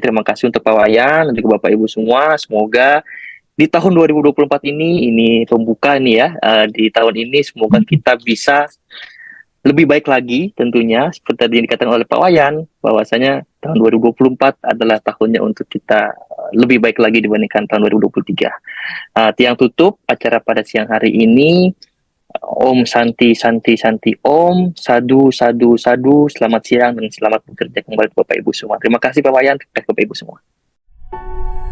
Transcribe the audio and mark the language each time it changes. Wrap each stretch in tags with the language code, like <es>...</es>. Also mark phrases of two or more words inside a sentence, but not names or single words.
<id>Terima kasih untuk Pak Wayan dan juga Bapak Ibu semua. Semoga di tahun 2024 ini pembuka nih ya, di tahun ini semoga kita bisa lebih baik lagi tentunya, seperti tadi dikatakan oleh Pak Wayan, bahwasanya tahun 2024 adalah tahunnya untuk kita lebih baik lagi dibandingkan tahun 2023. Tiang tutup acara pada siang hari ini.</id> <sa>Om Santi Santi Santi Om, Sadu Sadu Sadu,</sa> <id>selamat siang dan selamat bekerja kembali Bapak Ibu semua. Terima kasih Pak Wayan, terima kasih Bapak Ibu semua.</id>